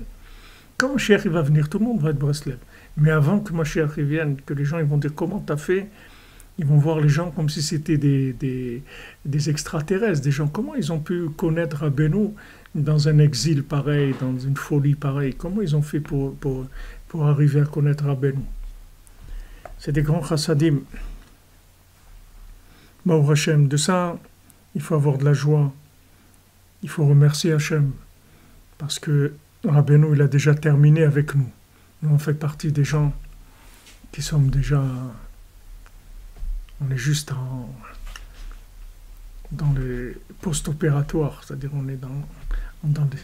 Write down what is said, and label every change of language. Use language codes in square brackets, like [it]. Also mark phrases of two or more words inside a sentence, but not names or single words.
[fr] Quand Mashiach va venir, tout le monde va être Breslev. Mais avant que Mashiach vienne, que les gens ils vont dire comment tu as fait, ils vont voir les gens comme si c'était des extraterrestres, des gens. Comment ils ont pu connaître Rabbeinu dans un exil pareil, dans une folie pareille? Comment ils ont fait pour arriver à connaître Rabbeinu? C'est des grands chassadim. [he] ברוך השם, [fr] de ça, il faut avoir de la joie. Il faut remercier Hashem. Parce que Rabbeinu, il a déjà terminé avec nous. Nous, on fait partie des gens qui sommes déjà... On est juste dans les post-opératoires, c'est-à-dire on est Entendez?